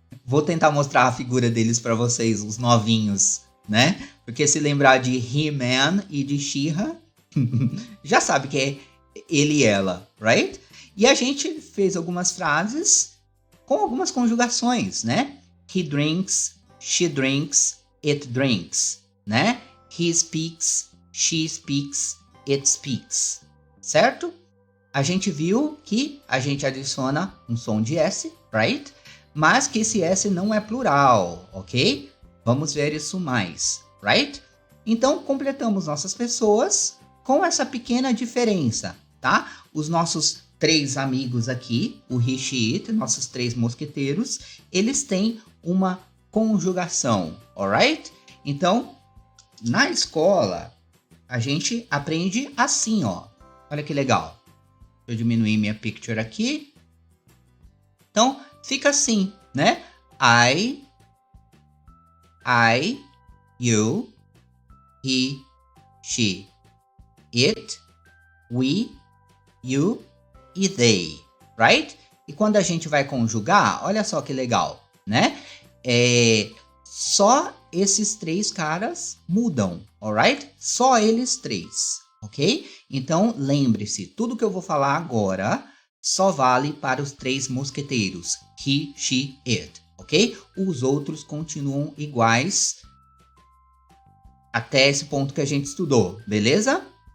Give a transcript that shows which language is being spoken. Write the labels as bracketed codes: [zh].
[pt] Vou tentar mostrar a figura deles para vocês, os novinhos, né? Porque se lembrar de he, man e de she, her, já sabe que é ele e ela, right? E a gente fez algumas frases com algumas conjugações, né? [en] He drinks, she drinks, it drinks, né? He speaks, she speaks, it speaks, certo? [pt] A gente viu que a gente adiciona um som de S, right? Mas que esse S não é plural, ok? Vamos ver isso mais, right? Então, completamos nossas pessoas com essa pequena diferença, tá? Os nossos 3 amigos aqui, o he, she, it, nossos 3 mosqueteiros, eles têm uma conjugação, alright? Então, na escola, a gente aprende assim, ó. Olha que legal. Deixa eu diminuir minha picture aqui. Então, fica assim, né? [en] I, you, he, she, it, we, you e they, right? [pt] E quando a gente vai conjugar, olha só que legal, né? Só esses 3 caras mudam, alright? Só eles 3, ok? Então, lembre-se, tudo que eu vou falar agora só vale para os 3 mosqueteiros. He, she, it, ok? Os outros continuam iguais até esse ponto que a gente estudou, beleza?